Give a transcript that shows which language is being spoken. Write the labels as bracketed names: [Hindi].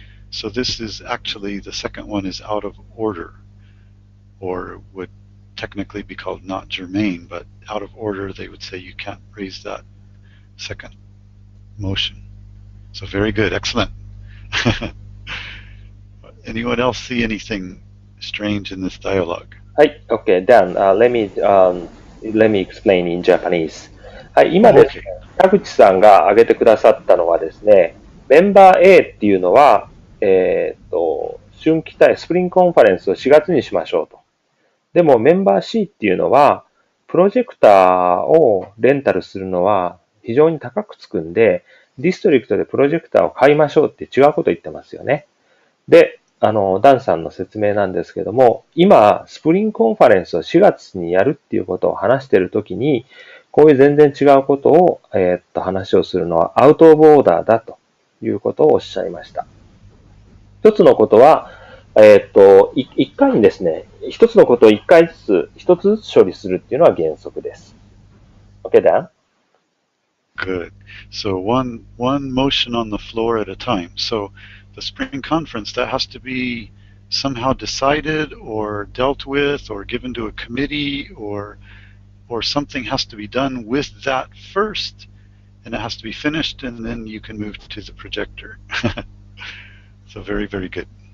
[English] So this is actually, the second one is out of order, or would technically be called not germane, but out of order, they would say you can't raise that second motion. So very good, excellent. Anyone else see anything strange in this dialogue? はい、OK. Then, let me explain in Japanese. [Japanese] はい、今ですね、田口さんが挙げてくださったのはですね、メンバー A っていうのは、春季スプリングコンファレンスを4月にしましょうと。でもメンバー C っていうのは、プロジェクターをレンタルするのは非常に高くつくんで、ディストリクトでプロジェクターを買いましょうって違うこと言ってますよね。で、ダンさんの説明なんですけども、今、スプリングコンファレンスを4月にやるっていうことを話しているときに、こういう全然違うことを、話をするのはアウトオブオーダーだということをおっしゃいました。一つのことは、一回にですね、一つのことを一つずつ処理するっていうのは原則です。 [English] Okay, Dan? Good. So one motion on the floor at a time. So the spring conference, that has to be somehow decided or dealt with or given to a committee, or something has to be done with that first, and it has to be finished, and then you can move to the projector. So very, very good.